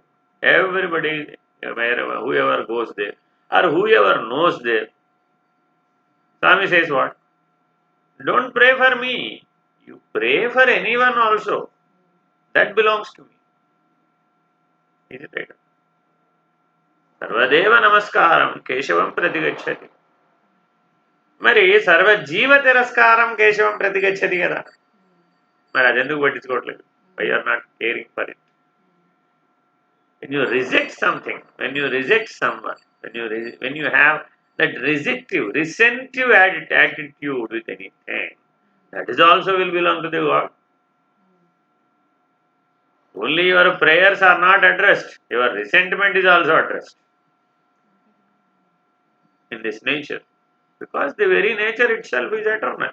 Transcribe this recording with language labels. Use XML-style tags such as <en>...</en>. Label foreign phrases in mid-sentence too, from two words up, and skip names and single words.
<en>Everybody, wherever, whoever goes there, or whoever knows there, Swami says what? Don't pray for me. You pray for anyone also. That belongs to me. Is it right?</en> <sa>सर्वदेव नमस्कारं केशवं प्रतिगच्छति.</sa> <te>మరి</te> <sa>సర్వజీవ తిరస్కారం కేశవం ప్రతిగచ్చతి</sa> <te>కదా, మరి అది ఎందుకు పట్టించుకోవట్లేదు?</te> <en>Why are not caring for it? When you reject something, when you reject someone, when you have that resentive attitude with anything, that is also will belong to the God. Only your prayers are not addressed, your resentment is also addressed in this nature, because the very nature itself is eternal.</en>